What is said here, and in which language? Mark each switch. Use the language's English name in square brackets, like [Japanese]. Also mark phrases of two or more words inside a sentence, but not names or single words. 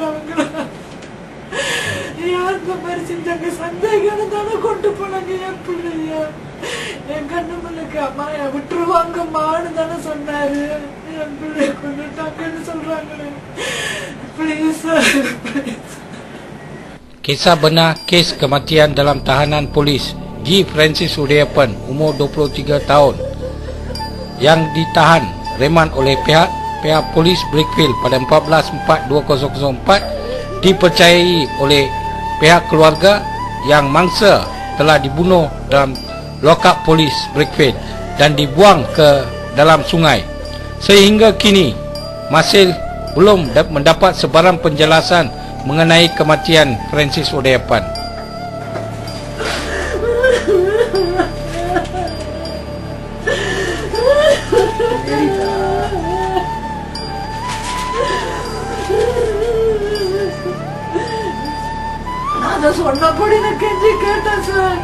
[Tamil] அவங்கள யார் இந்த மாதிரி செஞ்சாங்க சந்தேகம் தானே கொண்டு போனாங்க என் பிள்ளைய. என் கண்ணு முன்னுக்கு அம்மா விட்டுருவாங்கம்மான்னு தானே சொன்னாரு. என் பிள்ளைய கொண்டுட்டாங்கன்னு சொல்றாங்களே. [English] Please sir. [Malay] Kisah benar kes kematian dalam tahanan polis G. Francis Udayapan umur 23 tahun yang ditahan reman oleh pihak polis Brickfield pada 14/4/2004 dipercayai oleh pihak keluarga yang mangsa telah dibunuh dalam lokap polis Brickfield dan dibuang ke dalam sungai. Sehingga kini masih belum mendapat sebarang penjelasan mengenai kematian Francis Udayapan. [Tamil] நான் சொன்னபடி நான் கெஞ்சி கேட்டேன் சார்.